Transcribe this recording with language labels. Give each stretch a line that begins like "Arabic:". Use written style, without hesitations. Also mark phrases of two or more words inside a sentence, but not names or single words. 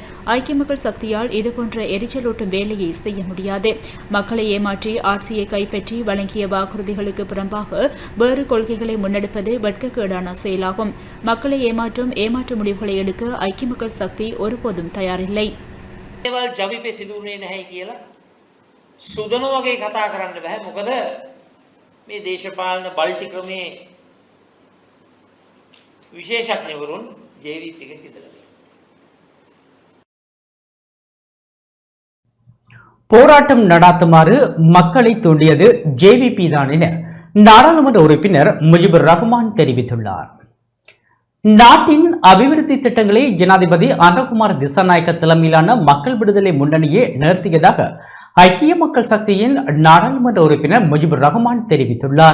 Tamil: ஐக்கிய மக்கள் சக்தியால் இதுபோன்ற எரிச்சலூட்டும் வேலையை செய்ய முடியாது. மக்களை ஏமாற்றி ஆட்சியை கைப்பற்றி வழங்கிய வாக்குறுதிகளுக்கு புறம்பாக வேறு கொள்கைகளை முன்னெடுப்பது வெட்கக்கேடான செயலாகும். மக்களை ஏமாற்றும் ஏமாற்று முடிவுகளை எடுக்க ஐக்கிய மக்கள் சக்தி ஒருபோதும் தயாரில்லை.
Sinhala: සුදනෝ වගේ කතා කරන්න බෑ. මොකද මේ දේශපාලන බල්ටි ක්‍රමේ විශේෂඥවරුන් ජේවිප් එකේ ඉඳලා
Tamil: போராட்டம் நடாத்துமாறு மக்களை தூண்டியது JVP தான் என நாடாளுமன்ற உறுப்பினர் முஜிபுர் ரஹ்மான் தெரிவித்துள்ளார். நாட்டின் அபிவிருத்தி திட்டங்களை ஜனாதிபதி அனுரகுமார திசாநாயக்க தலைமையிலான மக்கள் விடுதலை முன்னணியே நிறுத்தியதாக ஐக்கிய மக்கள் சக்தியின் நாடாளுமன்ற உறுப்பினர் முஜிபுர் ரஹ்மான் தெரிவித்துள்ளார்.